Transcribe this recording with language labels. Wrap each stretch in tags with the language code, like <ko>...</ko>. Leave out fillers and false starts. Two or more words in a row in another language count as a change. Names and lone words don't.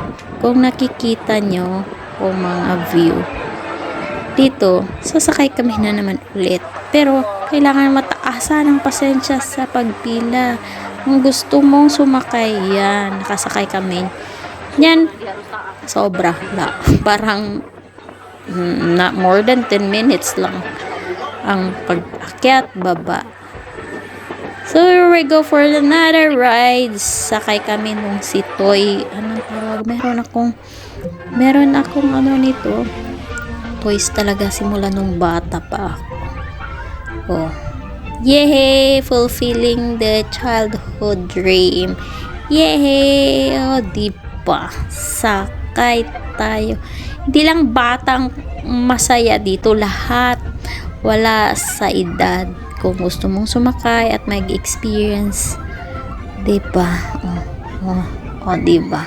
<tl>Kung nakikita nyo mga view, dito, sasakay kami na naman ulit. Pero, kailangan mataasan ng pasensya sa pagpila. Kung gusto mong sumakay, yan, nakasakay kami. Yan, sobra. Parang,</tl> <en>not more than 10 minutes</en> <tl>lang ang pag-akyat, baba.</tl> <en>So, here we go for another ride.</en> <tl>Sakay kami nung si Toy. Anong tawag? Meron akong ano nito. Toys talaga simula nung bata pa ako. Oh. Yay!</tl> <en>Fulfilling the childhood dream. Yay!</en> <tl>Oh, diba? Sakay tayo. Hindi lang batang masaya dito. Lahat. Wala sa edad. Kung gusto mong sumakay at mag-experience, diba? Diba?</tl>